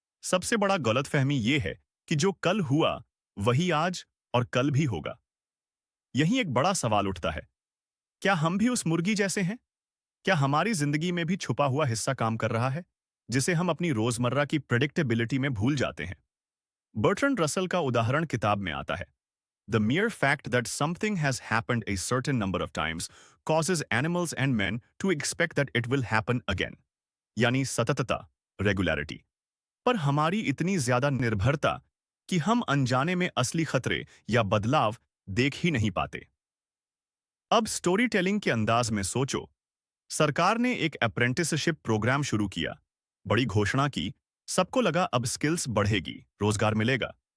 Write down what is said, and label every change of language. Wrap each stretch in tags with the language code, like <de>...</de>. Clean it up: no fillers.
<hi>सबसे बड़ा गलतफहमी ये है कि जो कल हुआ वही आज और कल भी होगा। यही एक बड़ा सवाल उठता है, क्या हम भी उस मुर्गी जैसे हैं? क्या हमारी जिंदगी में भी छुपा हुआ हिस्सा काम कर रहा है, जिसे हम अपनी रोजमर्रा की प्रेडिक्टेबिलिटी में भूल जाते हैं? बर्ट्रैंड रसल का उदाहरण किताब में आता है।</hi> <en>The mere fact that something has happened a certain number of times causes animals and men to expect that it will happen again.</en> <hi>यानी सततता, रेगुलरिटी। पर हमारी इतनी ज्यादा निर्भरता कि हम अनजाने में असली खतरे या बदलाव देख ही नहीं पाते। अब स्टोरी टेलिंग के अंदाज में सोचो। सरकार ने एक अप्रेंटिसशिप प्रोग्राम शुरू किया, बड़ी घोषणा की, सबको लगा अब स्किल्स बढ़ेगी, रोजगार मिलेगा।</hi>